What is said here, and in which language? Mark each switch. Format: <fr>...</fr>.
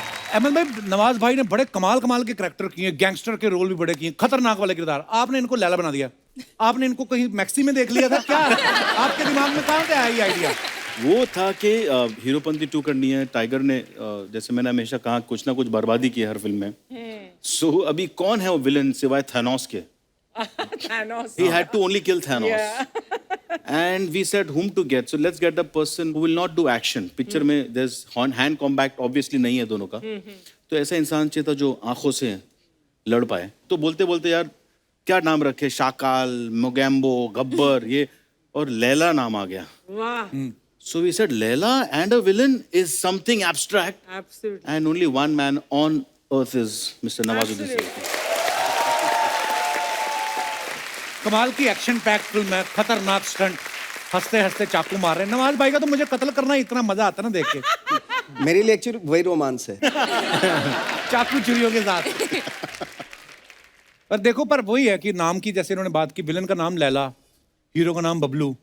<hi>अहमद भाई, नवाज भाई ने बड़े कमाल कमाल के कैरेक्टर किए, गैंगस्टर के रोल भी बड़े किए, खतरनाक वाले किरदार। आपने इनको लैला बना दिया। आपने इनको कहीं मैक्सी में देख लिया था क्या? आपके दिमाग में कहाँ से आया ये आइडिया? वो था कि हीरोपंती 2 करनी है। टाइगर ने जैसे मैंने हमेशा कहा कुछ ना कुछ बर्बादी की है हर फिल्म में। सो अभी कौन है वो विलन सिवाय थैनोस के?</hi> <en>Thanos. He had to only kill Thanos. And we said whom to get. So let's get a person who will not do action.</en> <hi>Picture में</hi> <en>there's hand combat obviously</en> <hi>नहीं है दोनों का। तो ऐसा इंसान चाहिए था जो आंखों से लड़ पाए। तो बोलते बोलते यार क्या नाम रखे, शाकाल, मोगैम्बो, गब्बर, ये, और लैला नाम आ गया।</hi> <en>Wow. So we said Leila and a villain is something abstract, Absolutely. and only one man on earth is Mr. Nawazuddin Absolutely. Siddiqui.</en> <hi>कमाल की एक्शन पैक फिल्म है, खतरनाक स्टंट, हंसते हंसते चाकू मार रहे हैं। नवाज भाई का तो मुझे कत्ल करना इतना मजा आता है ना देख के। मेरे लिए एक्चुअली वही रोमांस है। चाकू चुरियों के साथ। पर देखो, पर वही है कि नाम की जैसे इन्होंने बात की, विलन का नाम लैला, हीरो का नाम बबलू।</hi>